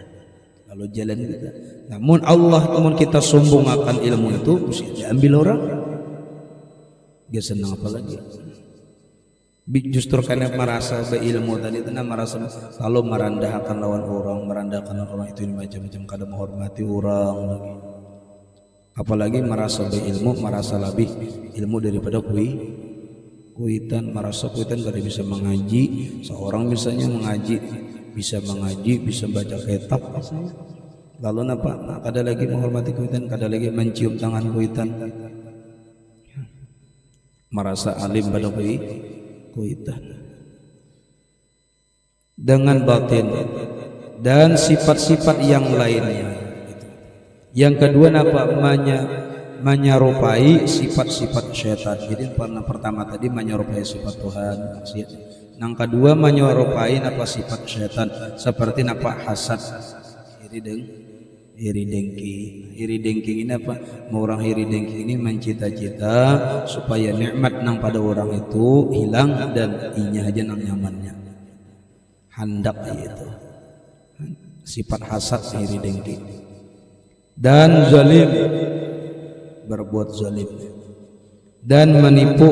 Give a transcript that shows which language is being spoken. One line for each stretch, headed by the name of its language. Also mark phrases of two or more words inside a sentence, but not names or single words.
Indonesian: Lalu jalan kita. Namun kita sombong akan ilmu itu, mesti diambil orang. Dia senang apa lagi? Justru karena merasa berilmu tadi itu, merasa kalau merendahkan lawan orang, merendahkan orang itu macam-macam, kadang menghormati orang lagi.
Banjar: Apalagi merasa berilmu, merasa lebih ilmu daripada kuitan, merasa kuitan kada bisa mengaji.
Indonesian: Seorang misalnya bisa mengaji, bisa baca kitab, lalu apa?
Banjar: Nah, kada lagi menghormati kuitan, kada lagi mencium tangan kuitan, merasa alim pada kuitan dengan batin dan sifat-sifat yang lainnya.
Indonesian: Yang kedua apa? Menyerupai sifat-sifat syaitan. Jadi pertama tadi menyerupai sifat Tuhan, maksiat. Yang kedua menyerupai apa? Sifat syaitan, seperti apa? Hasad, iri dengki ini apa?
Banjar: Orang iri dengki ini mencita-cita supaya nikmat nang pada orang itu hilang dan inya aja nang nyamannya.
Indonesian: Hendak itu sifat hasad, iri dengki. Dan zalim, berbuat zalim, dan menipu.